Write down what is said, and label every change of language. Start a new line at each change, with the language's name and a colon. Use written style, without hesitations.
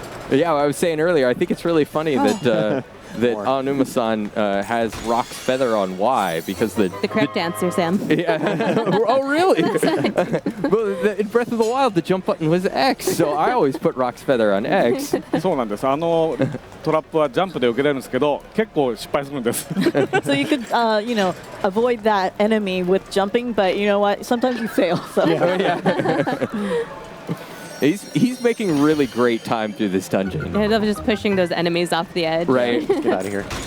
English: Yeah, I was saying earlier, I think it's really funny that that More. Aonuma-san has Rock's feather on Y because the correct answer, Sam. Yeah. Oh, really? Well, in Breath of the Wild, the jump button was X, so I always put Rock's feather on X.
Japanese: そうなんです。トラップはジャンプで受けれるんですけど、結構失敗するんです。
English: So you could, avoid that enemy with jumping, but you know what? Sometimes you fail. So. He's making really great time through this dungeon. I love just pushing those enemies off the edge. Right. Get out of here.